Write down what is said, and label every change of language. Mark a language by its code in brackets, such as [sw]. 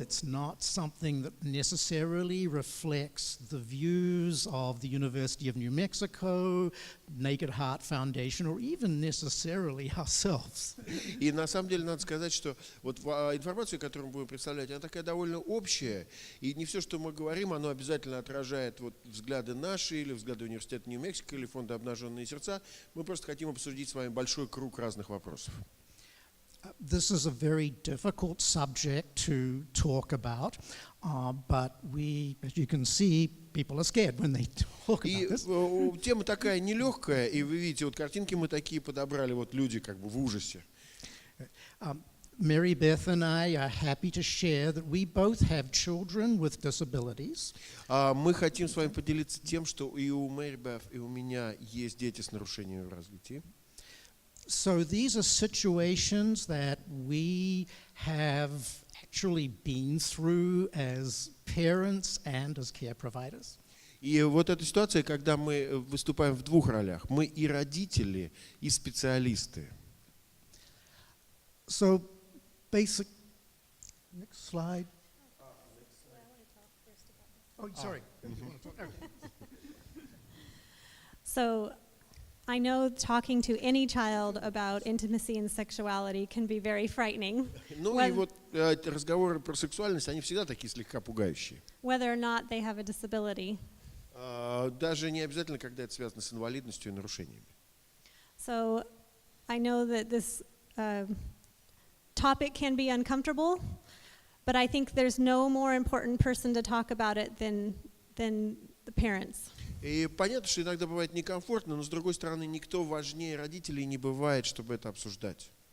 [en] It's not something that necessarily reflects the views of the University of New Mexico, Naked Heart Foundation, or even necessarily ourselves. [ru] И на самом деле надо сказать, что вот информация, которую мы будем представлять, она такая довольно общая, и не все, что мы говорим, оно обязательно отражает вот взгляды наши, или взгляды университета Нью Мексико, или фонда «Обнаженные сердца». Мы просто хотим обсудить с вами большой круг разных вопросов. [en] This is a very difficult subject to talk about, but we, as you can see, people are scared when they talk about this. [ru] И тема такая нелегкая, и вы видите, вот картинки мы такие подобрали, вот люди как бы в ужасе. [en] Meribeth and I are happy to share that we both have children with disabilities. [ru] Мы хотим с вами поделиться тем, что и у Мерибет, и у меня есть дети с нарушениями в развитии. [en] So these are situations that we have actually been through as parents and as care providers. [ru] И вот эта ситуация, когда мы выступаем в двух ролях. Мы и родители, и специалисты. [en] So basic, next slide. Oh, sorry. You wanna talk? So I know talking to any child about intimacy and sexuality can be very frightening, [ru] Ну и вот разговоры про сексуальность, они всегда такие слегка пугающие. [en] whether or not they have a disability. [ru] Даже не обязательно, когда это связано с инвалидностью и нарушениями. [en] So I know that this topic can be uncomfortable, but I think there's no more important person to talk about it than the parents. [ru] И понятно, что иногда бывает некомфортно, но с другой стороны, никто важнее родителей не бывает, чтобы это обсуждать.